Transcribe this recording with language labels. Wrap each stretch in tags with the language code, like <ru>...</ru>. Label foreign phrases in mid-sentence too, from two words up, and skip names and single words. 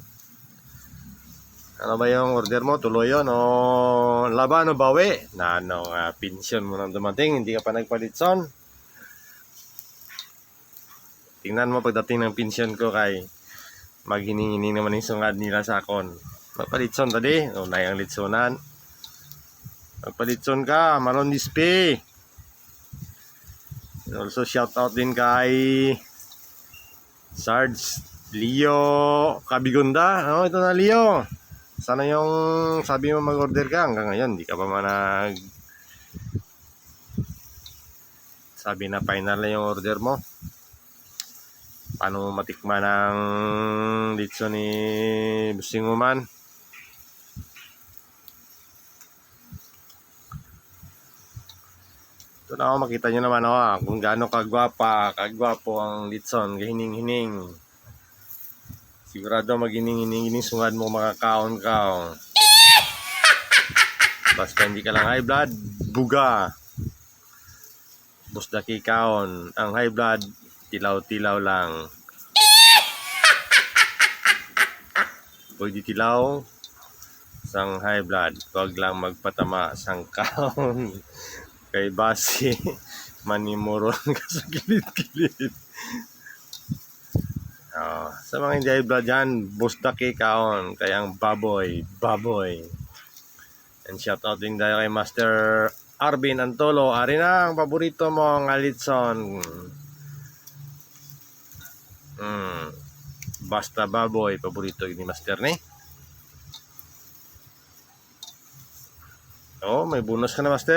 <tl>Ano ba yung order mo? Tuloy yun o laban o bawi? Pension mo nang dumating, hindi ka pa nagpalitson. Tingnan mo pagdating ng pension ko kay maghining-hining naman yung sungad nila sa akon.</tl> <hil>Magpalitson tadi, unay ang litsonan. Magpalitson ka, Malone Display.</hil> <en>Also shout out</en> <tl>din kay Sarge Leo Kabigunda. Ito na Leo. Sana yung sabi mo mag-order ka hanggang ngayon, di ka pa Sabi na final na yung order mo. Paano mo matikman ang litson ni Busing Uman? Ito na ako, makita nyo naman kung gaano kagwapo ang litson, kahining-hining.</tl> <hil>Sigurado maghining-hining sungad mo makakaon ka.</hil> <tl>Basta hindi ka lang</tl> <en>high blood,</en> <tl>buga.</tl> <hil>Busdaki kaon. Ang</hil> <en>high blood,</en> <hil>tilaw-tilaw lang. Pwede tilaw sang</hil> <en>high blood.</en> <hil>Huwag lang magpatama sang kaon. Kay basi manimuron ka sa kilid-kilid.</hil> <tl>Sa mga hindi</tl> <en>high blood</en> <tl>yan, busdaki kaon. Kaya ang baboy.</tl> <en>And shout out</en> <tl>din tayo kay Master Arvin Antolo.</tl> <hil>Ari na ang paborito mo nga litson. Basta baboy, paborito ni Master ni.</hil> <tl>May bonus ka na, Master.</tl>